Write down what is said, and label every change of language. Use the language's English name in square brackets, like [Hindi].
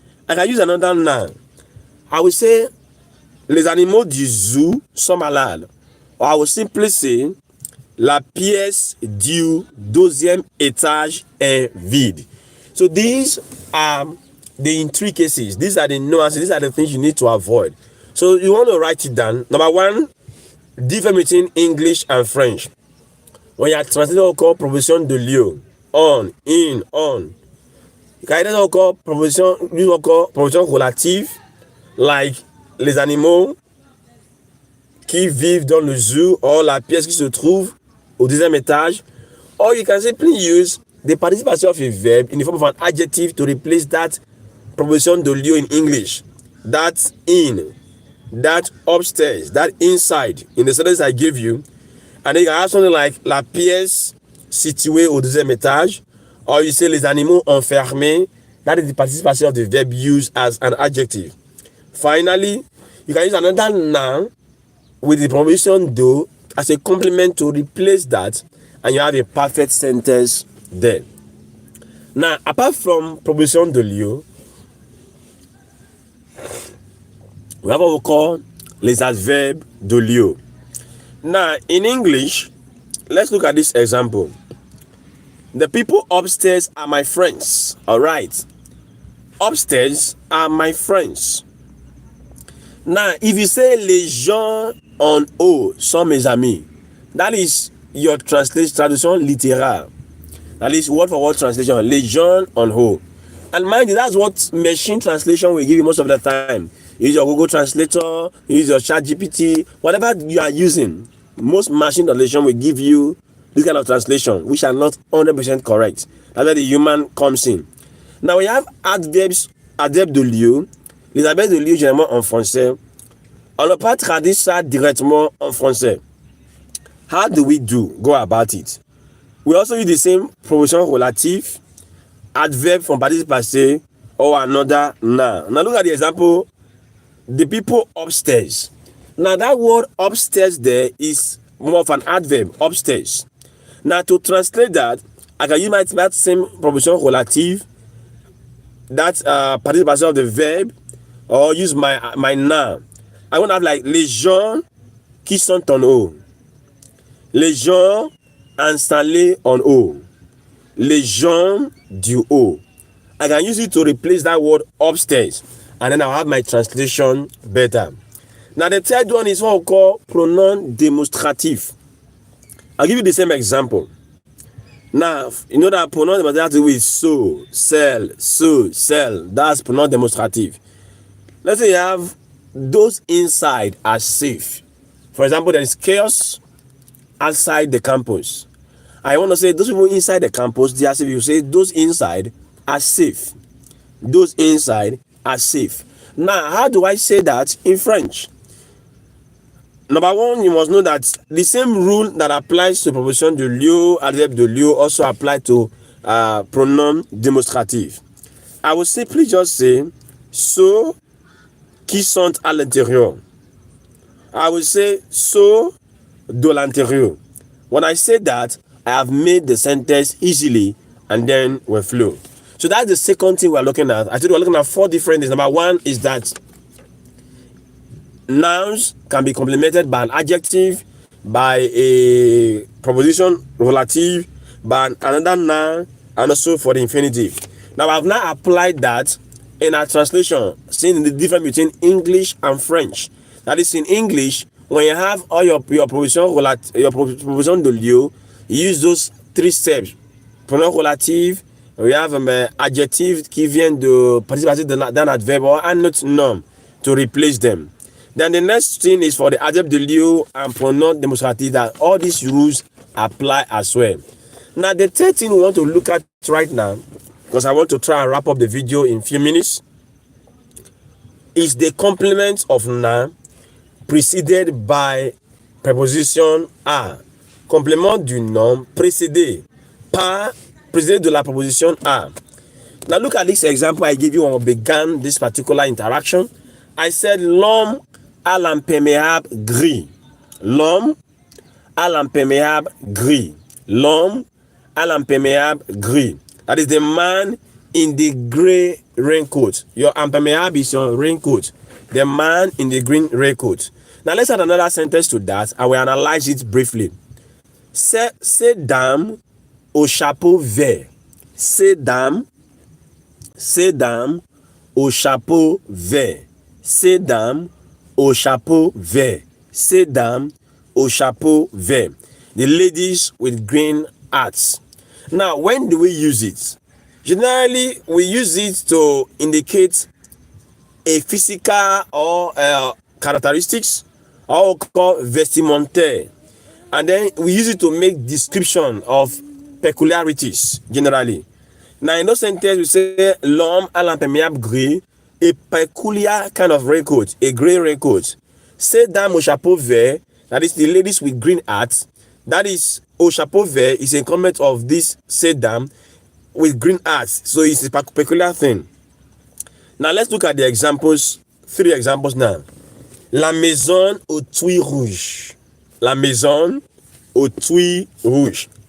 [English] I can use another noun. I will say [French] les animaux du zoo sont malades. [English] Or I will simply say [French] la pièce du deuxième étage est vide. [English] So these are the intricacies. These are the nuances. These are the things you need to avoid. So you want to write it down. Number one, difference between English and French. When you are translating what we call proposition de lieu, on, in, on. You can either call proposition relative, like [French] les animaux qui vivent dans le zoo or la pièce qui se trouve au deuxième étage. [English] Or you can simply use the participe passé of a verb in the form of an adjective to replace that proposition de lieu in English. That in, that upstairs, that inside, in the sentence I gave you. And then you can have something like [French] la pièce située au deuxième étage. [English] Or you say [French] les animaux enfermés. [English] That is the participe passé of the verb used as an adjective. Finally, you can use another noun with the preposition do as a complement to replace that, and you have a perfect sentence there. Now, apart from preposition de lieu, we have what we call les adverbes de lieu. Now, in English, let's look at this example. The people upstairs are my friends. All right. Upstairs are my friends. Now, if you say [French] les gens en haut sont mes amis, [English] that is your [French] traduction littérale. [English] That is word for word translation. [French] Les gens en haut. [English] And mind you, that's what machine translation will give you most of the time. Use your Google Translator, use your ChatGPT, whatever you are using. Most machine translation will give you this kind of translation, which are not 100% correct. That's where the human comes in. Now we have adverbs de lieu. [French] Les adverbes de lieu généralement en français. On ne peut pas traduire ça directement en français. [English] How do we go about it? We also use the same preposition relative, adverb from participe passé, or another noun. Now look at the example. The people upstairs. Now that word upstairs there is more of an adverb, upstairs. Now to translate that, I can use that same preposition relative, that participation of the verb, or use my noun. I want to have like [French] les gens qui sont en haut. Les gens installés en haut. Les gens du haut. [English] I can use it to replace that word upstairs, and then I'll have my translation better. Now the third one is what we call pronoun demonstrative. I'll give you the same example. Now, you know that pronoun demonstrative is so, sell. That's pronoun demonstrative. Let's say you have those inside are safe. For example, there is chaos outside the campus. I want to say those people inside the campus, they are safe. You say those inside are safe. Those inside are safe. Now, how do I say that in French? Number one, you must know that the same rule that applies to preposition de lieu, adverbe de lieu, also apply to pronoun démonstratif. I will simply just say [French] ceux qui sont à l'intérieur. [English] I will say [French] ceux de l'intérieur. [English] When I say that, I have made the sentence easily and then we flow. So that's the second thing we're looking at. I said we're looking at 4 different things. Number one is that nouns can be complemented by an adjective, by a preposition relative, by another noun, and also for the infinitive. Now I've now applied that in our translation, seeing the difference between English and French. That is, in English, when you have all your proposition de lieu, you use those 3 steps. Pronom relative, we have adjective [French] qui vient de participer d'un adverbe [English] or [French] un autre [English] noun to replace them. Then the next thing is for the adverb de lieu and pronoun demonstrative, that all these rules apply as well. Now the third thing we want to look at right now, because I want to try and wrap up the video in a few minutes, is the complement of noun preceded by preposition a. [French] Complément du nom précédé de la proposition a. [English] Now look at this example I gave you when we began this particular interaction. I said [French] l'homme à l'imperméable gris. L'homme à l'imperméable gris. L'homme à l'imperméable gris. [English] That is the man in the gray raincoat. Your impermeable is your raincoat. The man in the green raincoat. Now let's add another sentence to that and we analyze it briefly. [French] Ces dames au chapeau vert. Ces dames au chapeau vert. Ces dames au chapeau vert. Ces dames au chapeau vert. [English] The ladies with green hats. Now, when do we use it? Generally, we use it to indicate a physical or characteristics, or called vestimentaire. And then we use it to make description of peculiarities, generally. Now, in those sentences, we say [French] l'homme à l'imperméable gris, [English] a peculiar kind of raincoat, a gray raincoat. [French] Ces dames au chapeau vert, [English] that is the ladies with green hats. That is, [French] au chapeau vert [English] is a comment of this [French] ces dames [English] with green hats. So it's a peculiar thing. Now, let's look at the examples, 3 examples now. [French] La maison aux tuiles rouges. La maison aux tuiles rouges.